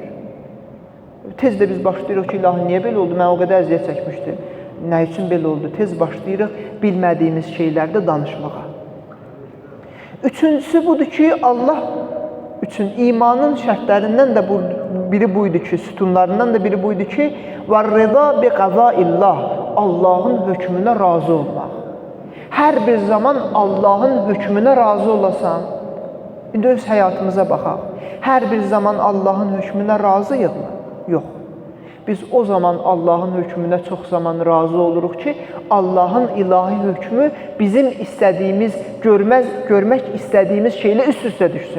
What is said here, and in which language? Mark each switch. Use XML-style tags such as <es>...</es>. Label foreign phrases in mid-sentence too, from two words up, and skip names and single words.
<az>Tez də biz başlayırıq ki, ilahi, niyə belə oldu? Mən o qədər əziyyət çəkmişdim. Nə üçün belə oldu? Tez başlayırıq bilmədiyimiz şeylərdə danışmağa. Üçüncüsü budur ki, Allah üçün imanın şərtlərindən də biri buydu ki, sütunlarından da biri buydu ki,</az> <ar>وَالرِّضَا بِقَضَاءِ اللّٰهِ</ar> <az>Allahın hökmünə razı olmaq. Hər bir zaman Allahın hökmünə razı olasan, indi öz həyatımıza baxaq. Hər bir zaman Allahın hökmünə razıyıq mı? Yox. Biz o zaman Allahın hökmünə çox zaman razı oluruq ki, Allahın ilahi hökmü bizim istədiyimiz, görmək istədiyimiz şeylə üst-üstə düşsün.</az>